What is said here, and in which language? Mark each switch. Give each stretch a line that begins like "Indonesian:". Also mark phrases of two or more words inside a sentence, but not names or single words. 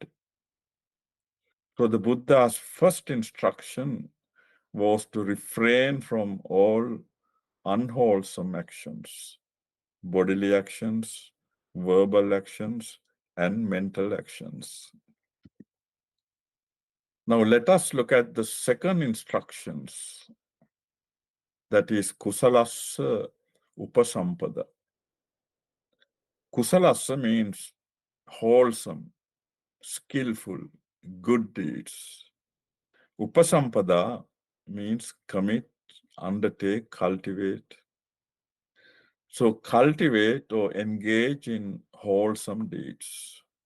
English: So the Buddha's first instruction was to refrain from all unwholesome actions, bodily actions, verbal actions, and mental actions. Now let us look at the second instructions, that is
Pali: kusalasa upasampada.
English: Kusalasa means wholesome, skillful, good deeds. Upasampada means commit, undertake, cultivate. So cultivate or engage in wholesome deeds.